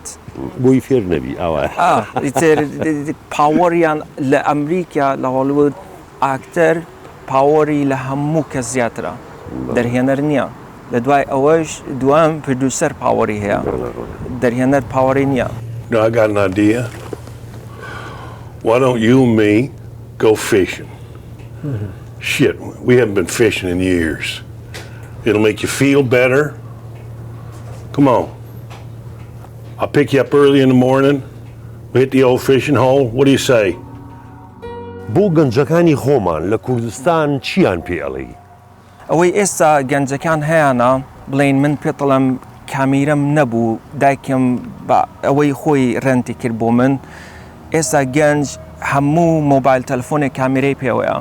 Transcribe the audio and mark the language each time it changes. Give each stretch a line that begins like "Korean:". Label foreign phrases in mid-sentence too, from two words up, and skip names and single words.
Central Kurdish: بۆی فێر نەبی ئەوە پاوەڕیان لە ئەمریکا لە هۆلیوود ئاکتەر پاوەڕی لە هەموو کەس زیاترە دەرهێنەر نییە لە دوای ئەوەش دوام پردوسەر پاوەڕی هەیە دەرهێنەر پاوەڕی نییە
English: I got an idea. Why don't you and me go fishing? Shit, we haven't been fishing in years. It'll make you feel better. Come on. I'll pick you up early in the morning. We hit the old fishing hole. What do you say?
Central Kurdish: بۆ گەنجەکانی خۆمان لە کوردستان چیان پێڵی؟ ئەوەی ئێستا گەنجەکان هەیەە بڵین من پێڵم کامیرەم نەبوو دایکم ئەوەی خۆی ڕەنتی کرد بۆ من ئێستا گەنج هەموو مۆبایل تەلەفۆنێک کامیرەی پێوەیە